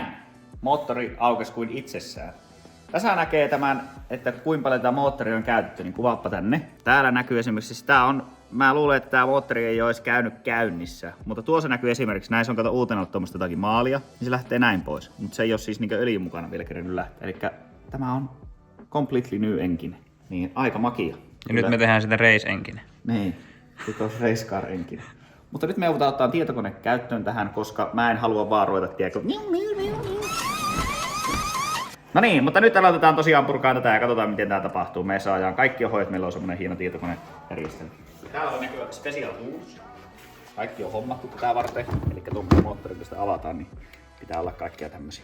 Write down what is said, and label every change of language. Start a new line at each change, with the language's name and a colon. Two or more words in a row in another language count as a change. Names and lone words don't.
Finnish: Moottori aukesi kuin itsessään. Tässä näkee tämän, että kuinka paljon tämä moottori on käytetty, niin kuvaappa tänne. Täällä näkyy esimerkiksi, sitä on, mä luulen, että tämä moottori ei olisi käynyt käynnissä. Mutta tuossa näkyy esimerkiksi, näissä on kato uutena ollut tuommoista jotakin maalia, niin se lähtee näin pois. Mutta se ei ole siis öljyn mukana vielä kerennyt lähteä. Eli tämä on
English: completely new engine.
Finnish: Niin aika makia. Ja nyt me tehdään sitä race-enkinen. Niin, sitten
English: race car engine.
Finnish: Mutta nyt me joudutaan ottaa tietokone käyttöön tähän, koska mä en halua vaan ruveta No niin, mutta nyt aloitetaan tosiaan purkaa tätä ja katsotaan miten tää tapahtuu. Me saadaan kaikki ohjeet, meillä on semmonen hieno tietokonejärjestelmä. Täällä on näkyy
English: Special Tools.
Finnish: Kaikki on hommattu tätä varten. Eli tuon moottorin kun sitä avataan, niin pitää olla kaikkia tämmösiä.